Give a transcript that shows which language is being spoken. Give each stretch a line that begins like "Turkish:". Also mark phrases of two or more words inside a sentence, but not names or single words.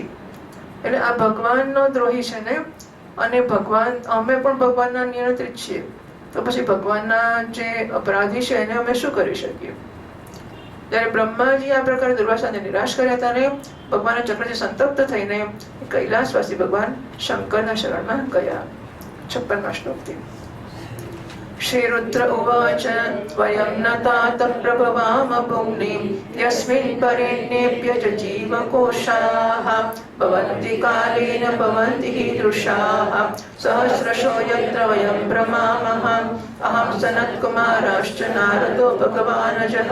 Gujarati: એટલે આ ભગવાનનો દ્રોહી છે ને, અને ભગવાન, અમે પણ ભગવાનના નિયંત્રિત છીએ, તો પછી ભગવાનના જે અપરાધી છે એને અમે શું કરી શકીએ? જ્યારે બ્રહ્માજી આ પ્રકારે દુર્વાસાને નિરાશ કર્યા ત્યારે ભગવાનના ચક્રથી સંતપ્ત થઈને કૈલાસવાસી ભગવાન શંકરના શરણમાં ગયા.
Sanskrit: 56મા શ્લોકથી श्री रुद्र उवाच वयं न तात प्रभवाम भुम्नि यस्मिन् परेण्येभ्य जीवकोशाः भवन्ति कालेन भवन्ति कीदृशाः सहस्रशो यत्र वयं भ्रमामः अहं सनत्कुमाराश्च नारदो भगवानजः